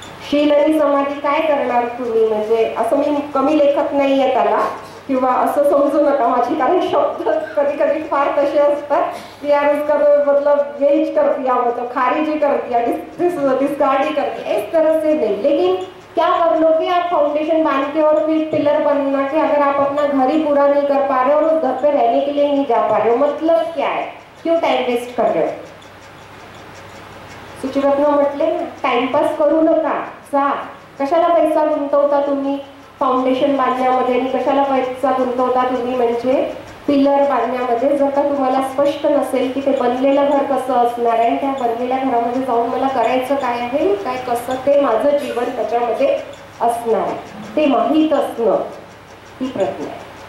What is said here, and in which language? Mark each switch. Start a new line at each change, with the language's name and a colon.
Marathi: शील आणि समाधी काय करणार तुम्ही, म्हणजे असं मी कमी लेखत नाहीये त्याला किंवा असं समजू नका माझी, कारण शब्द कधी कधी फार तसे असतात की
Hindi: यार उसका मतलब वेज कर दिया, मतलब खारिजी कर दिया, डिस्कार्ड कर दिया, इस तरह से नहीं. लेकिन क्या कर लोगे आप, फाउंडेशन बांध के और फिर पिलर बनना के अगर आप अपना घर ही पूरा नहीं कर पा रहे और उस घर पे रहने के लिए नहीं जा पा रहे हो, मतलब क्या है, क्यों टाइम वेस्ट कर रहे हो.
Marathi: सुचिरत्न म्हटले ना, टाइमपास करू नका, जा. कशाला पैसा गुंतवता तुम्ही फाउंडेशन बांधण्यामध्ये आणि कशाला पैसा गुंतवता तुम्ही म्हणजे पिलर बांधण्यामध्ये, जर का तुम्हाला स्पष्ट नसेल की ते बनलेलं घर कसं असणार आहे, त्या बनलेल्या घरामध्ये जाऊन मला करायचं काय आहे, काय कसं ते माझं जीवन त्याच्यामध्ये असणार आहे, ते माहीत असणं ही प्रज्ञा आहे.